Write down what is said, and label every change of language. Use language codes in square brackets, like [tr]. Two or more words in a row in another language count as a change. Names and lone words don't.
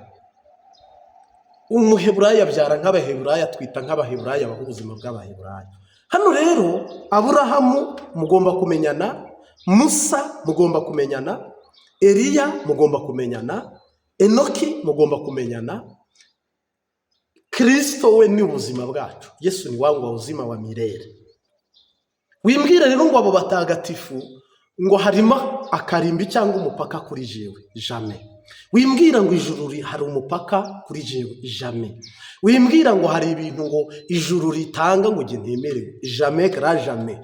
[rn] Umuheburaya abyara nk'Abaheburaya, twita nk'Abaheburaya baho ubuzima bw'Abaheburaya. Hano rero Aburahamu mugomba kumenyana, Musa mugomba kumenyana, Eliya mugomba kumenyana, Enoki mugomba kumenyana. Kristo we ni ubuzima bwacu, Yesu ni [sw] wangu wa uzima wa milele. [rn] Wimbwira rero ngo abo batagatifu ngo harimo akarimbi cyangwa umupaka kuri jewe, jamais. Wimbwira ngo ijuru hari umupaka kuri jewe, jamais. Wimbwira ngo hari ibintu ngo ijuru ritanga ngo nge ntemerewe, jamais gra jamais.